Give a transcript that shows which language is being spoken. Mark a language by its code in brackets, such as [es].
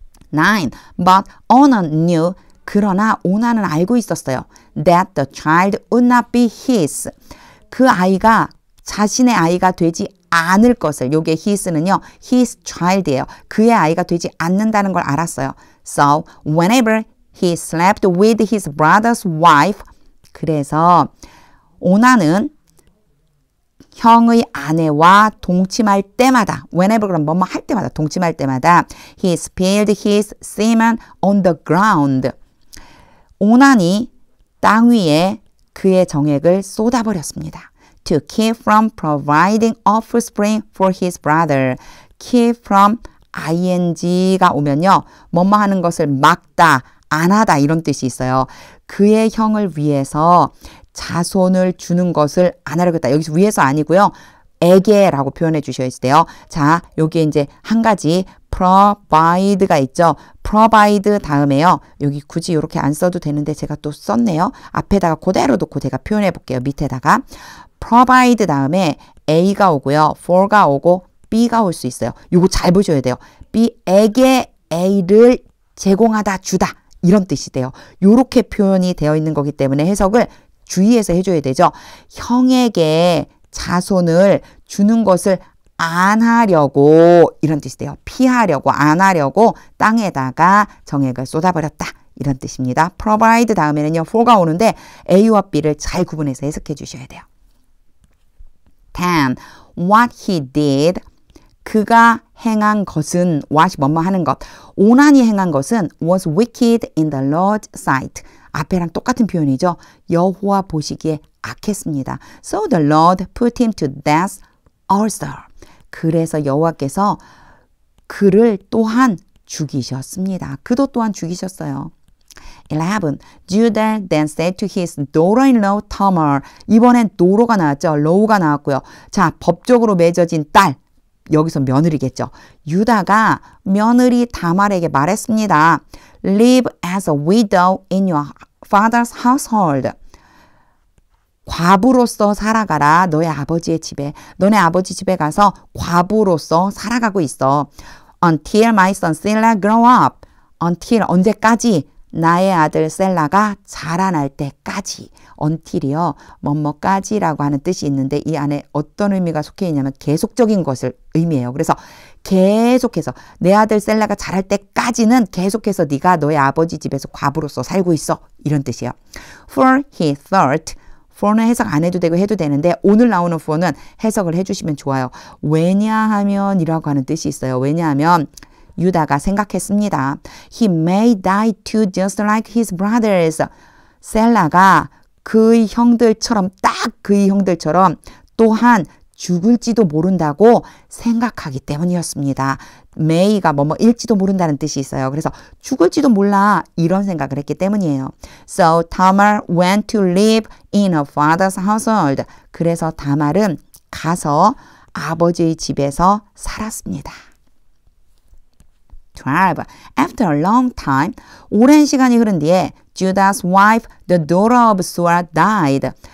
[en] 9. But Onan knew. [ko] 그러나 오나는 알고 있었어요. [en] That the child would not be his. [ko] 그 아이가 자신의 아이가 되지 않을 것을. 요게 his는요. [en] his child [ko] 이에요. 그의 아이가 되지 않는다는 걸 알았어요. [en] So whenever he slept with his brother's wife. [ko] 그래서 오나는 형의 아내와 동침할 때마다 whenever 그럼 뭐뭐 할 때마다 동침할 때마다 [en] he spilled his semen on the ground. [ko] 오난이 땅 위에 그의 정액을 쏟아버렸습니다. [en] To keep from providing offspring for his brother. Keep from ing [ko] 가 오면요. 뭐뭐 하는 것을 막다, 안 하다 이런 뜻이 있어요. 그의 형을 위해서 자손을 주는 것을 안 하려겠다. 여기서 위해서 아니고요. 에게라고 표현해 주셔야 돼요. 자, 여기에 이제 한 가지 provide가 있죠. provide 다음에요. 여기 굳이 이렇게 안 써도 되는데 제가 또 썼네요. 앞에다가 그대로 놓고 제가 표현해 볼게요. 밑에다가 provide 다음에 A가 오고요. for가 오고 B가 올 수 있어요. 이거 잘 보셔야 돼요. B에게 A를 제공하다 주다 이런 뜻이 돼요. 이렇게 표현이 되어 있는 거기 때문에 해석을 주의해서 해줘야 되죠. 형에게 자손을 주는 것을 안 하려고 이런 뜻이 돼요. 피하려고 안 하려고 땅에다가 정액을 쏟아버렸다 이런 뜻입니다. provide 다음에는요. for가 오는데 A와 B를 잘 구분해서 해석해 주셔야 돼요. [en] 10. What he did. [ko] 그가 행한 것은 what이 뭐뭐 하는 것. 오난이 행한 것은 [en] was wicked in the Lord's sight. [ko] 앞에랑 똑같은 표현이죠. 여호와 보시기에 악했습니다. [en] So the Lord put him to death also. [ko] 그래서 여호와께서 그를 또한 죽이셨습니다. 그도 또한 죽이셨어요. 11. [en] Judah then said to his daughter-in-law Tamar. [ko] 이번엔 도로가 나왔죠. law가 나왔고요. 자, 법적으로 맺어진 딸. 여기서 며느리겠죠. 유다가 며느리 다말에게 말했습니다. [en] Live as a widow in your father's household. [ko] 과부로서 살아가라. 너의 아버지의 집에. 너네 아버지 집에 가서 과부로서 살아가고 있어. [en] Until my son Sela grow up. [ko] Until 언제까지? 나의 아들 셀라가 자라날 때까지. until이요. 뭐뭐까지라고 하는 뜻이 있는데 이 안에 어떤 의미가 속해 있냐면 계속적인 것을 의미해요. 그래서 계속해서 내 아들 셀라가 자랄 때까지는 계속해서 네가 너의 아버지 집에서 과부로서 살고 있어. 이런 뜻이에요. [en] For he thought. [ko] for는 해석 안 해도 되고 해도 되는데 오늘 나오는 for는 해석을 해주시면 좋아요. 왜냐하면 이라고 하는 뜻이 있어요. 왜냐하면 유다가 생각했습니다. [en] He may die too just like his brothers. [ko] 셀라가 그의 형들처럼 딱 그의 형들처럼 또한 죽을지도 모른다고 생각하기 때문이었습니다. may가 뭐뭐일지도 모른다는 뜻이 있어요. 그래서 죽을지도 몰라 이런 생각을 했기 때문이에요. [en] So Tamar went to live in her father's household. [ko] 그래서 다말은 가서 아버지의 집에서 살았습니다. 12. [en] After a long time, [ko] 오랜 시간이 흐른 뒤에 [en] Judah's wife, the daughter of Suah, died.